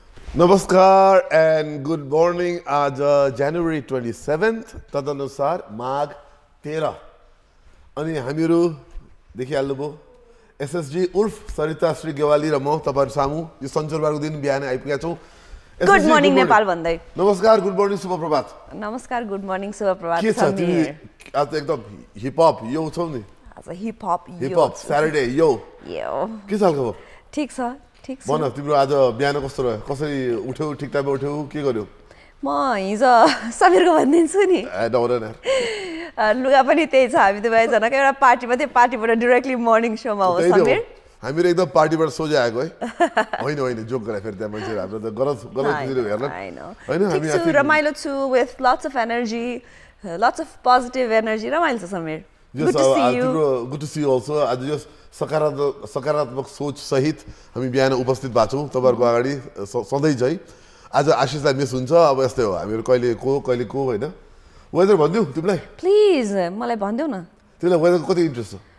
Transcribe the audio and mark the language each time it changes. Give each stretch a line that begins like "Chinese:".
Nepali: Namaskar
English: and good morning.
Nepali: आज
English: January 27th,
Nepali: तदनुसार माघ 13 अनि हामीहरू देखिहाल्नुभयो एसएसजी उर्फ सरिता श्री गेवाली र म तपाईहरु सामु यो शनिबारको दिन बिहान आइपुगेका छौं. गुड मर्निङ नेपाल भन्दै. नमस्कार, गुड मर्निङ, शुभ प्रभात. नमस्कार, गुड मर्निङ, शुभ प्रभात. के छ तिमी आज एकदम हिप हप यो छौ नि? आज हिप हप सैटरडे यो के छ खबर? ठीक छ. भन तिम्रो आज बिहान कस्तो रह्यो? कसरी उठ्यौ? ठिक टाइममा उठ्यौ? के गर्यौ? म हिजो समीरको भनिदिन्छु नि. डौरन लुगा पनि त्यही छ. हामी दुवैजनाको एउटा पार्टीमा थियो, पार्टीबाट डाइरेक्टली मर्निङ शोमा हो समीर. हामीहरू एकदम पार्टीबाट सोझै आएको है. होइन जोक गरे फेरि त्यहाँ मान्छेहरू हाम्रो त गलत खुसीले हेर्न. हैन हामी छु रमाइलो छु
English: with lots of energy, lots of positive energy.
Nepali: रमाइलो छ Samir.
English: Good to see you. Good to see you also.
Nepali: आज यो सकारात्मक सोच सहित हामी बिहान उपस्थित भएको छौँ तपाईहरुको अगाडि सधैँ चाहिँ. आज आशिषलाई मिस हुन्छ. अब यस्तै हो हामीहरू कहिले को हैन. वेदर भन्दिउ तिमीलाई? प्लिज मलाई भन्दिउ न. तिमीलाई वेदर कति इन्ट्रेस्ट छ?